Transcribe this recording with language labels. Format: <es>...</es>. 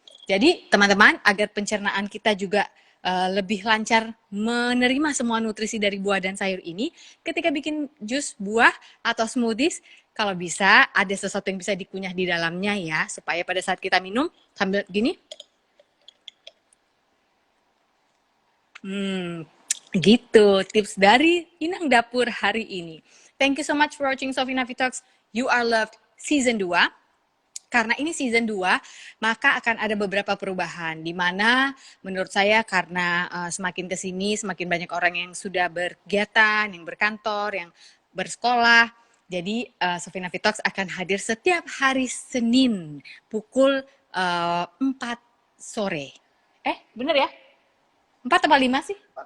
<id>Jadi teman-teman, agar pencernaan kita juga lebih lancar menerima semua nutrisi dari buah dan sayur ini, ketika bikin jus buah atau smoothies, kalau bisa ada sesuatu yang bisa dikunyah di dalamnya ya, supaya pada saat kita minum sambil gini, gitu, tips dari Inang Dapur hari ini.</id> <en>Thank you so much for watching Sophie Navi Talks You Are Loved Season 2.</en> <id>Karena ini Season 2, maka akan ada beberapa perubahan. Di mana menurut saya karena semakin kesini, semakin banyak orang yang sudah berkegiatan, yang berkantor, yang bersekolah. Jadi Sophie Navi Talks akan hadir setiap hari Senin pukul 4 sore. Bener ya? 4 atau 5 sih?</id>